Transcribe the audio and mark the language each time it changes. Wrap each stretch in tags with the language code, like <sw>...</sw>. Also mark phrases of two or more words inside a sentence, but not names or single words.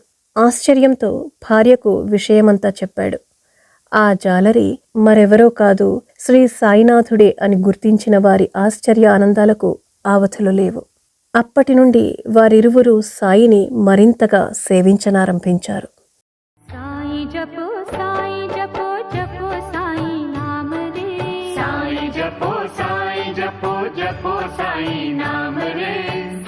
<te>ఆశ్చర్యంతో భార్యకు విషయమంతా చెప్పాడు. ఆ జాలరి మరెవరో కాదు, శ్రీ సాయినాథుడే అని గుర్తించిన వారి ఆశ్చర్య ఆనందాలకు ఆవతులు లేవు. అప్పటి నుండి వారిరువురు సాయిని మరింతగా సేవించనారంభించారు.</te> <hi>साई जपो जपो साई नाम रे, साई जपो जपो साई नाम रे।</hi>